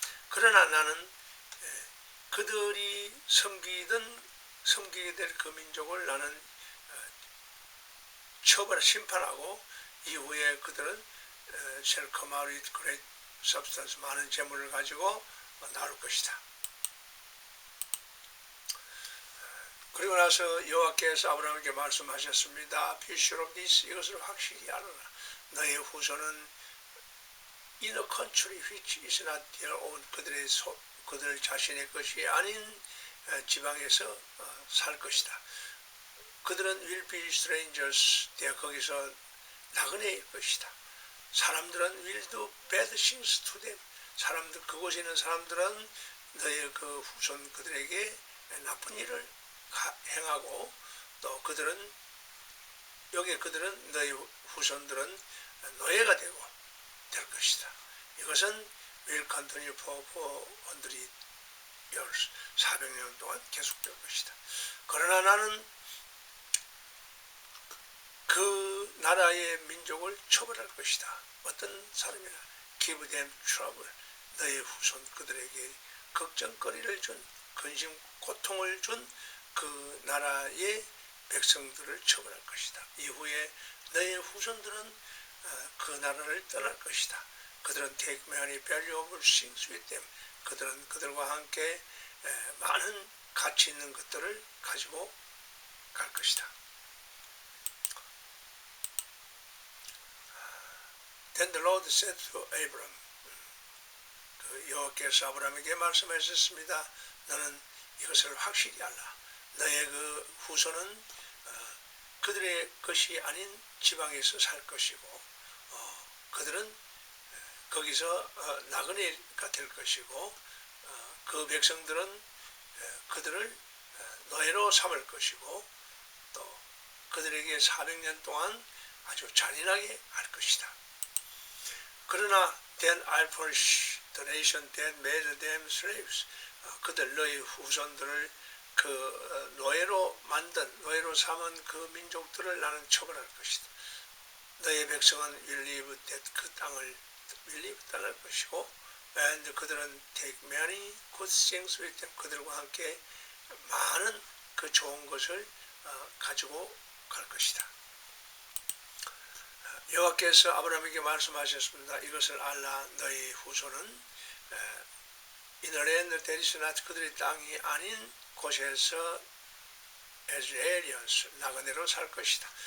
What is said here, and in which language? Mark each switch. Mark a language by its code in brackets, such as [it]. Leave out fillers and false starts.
[ko] 그러나 나는 그들이 섬기게 될 그 민족을 나는 심판하고 이후에 그들은 [en] shall come out with great substance [ko] 많은 재물을 가지고 나올 것이다. 그리고 나서 여호와께서 아브라함에게 말씀하셨습니다. [en] Be sure of this [ko] 이것을 확실히 알아라. 너의 후손은 [en] in a country which is not their own [ko] 그들 자신의 것이 아닌 지방에서 살 것이다. 그들은 [en] will be strangers [ko] 거기서 나그네일 것이다. 사람들은 [en] will do bad things to them. [ko] 그곳에 있는 사람들은 너의 그 후손 그들에게 나쁜 일을 행하고 또 그들은 너희 후손들은 노예가 되고 될 것이다. 이것은 [en] will continue for 400 years [ko] 400년 동안 계속될 것이다. 그러나 나는 그 나라의 민족을 처벌할 것이다. 어떤 사람이나 [en] give them trouble [ko] 너의 후손 그들에게 걱정거리를 준 근심 고통을 준 그 나라의 백성들을 처벌할 것이다. 이후에 너의 후손들은 그 나라를 떠날 것이다. 그들은 [en] take many valuable things with them. [ko] 그들은 그들과 함께 많은 가치 있는 것들을 가지고 갈 것이다. [en] Then the Lord said to Abram, [ko] 여호와께서 아브라함에게 말씀하셨습니다. 너는 이것을 확실히 알라. 너의 그 후손은 그들의 것이 아닌 지방에서 살 것이고 그들은 거기서 나그네가 될 것이고 그 백성들은 그들을 노예로 삼을 것이고 또 그들에게 400년 동안 아주 잔인하게 할 것이다. 그러나 [en] then I'll punish the nation that made them slaves. [ko] 그들 너희 후손들을 그 노예로 삼은 그 민족들을 나는 처벌할 것이다. 너의 백성은 [en] will leave that [ko] 그 땅을 [en] will leave [ko] 떠날 것이고 [en] and [ko] 그들은 [en] take many good things with them. [ko] 그들과 함께 많은 그 좋은 것을 가지고 갈 것이다. 여호와께서 아브라함에게 말씀하셨습니다. 이것을 알라. 너희 후손은 [en] in a land that is not [ko] 그들의 땅이 아닌 곳에서 [en] as aliens [ko] 나그네로 살 것이다.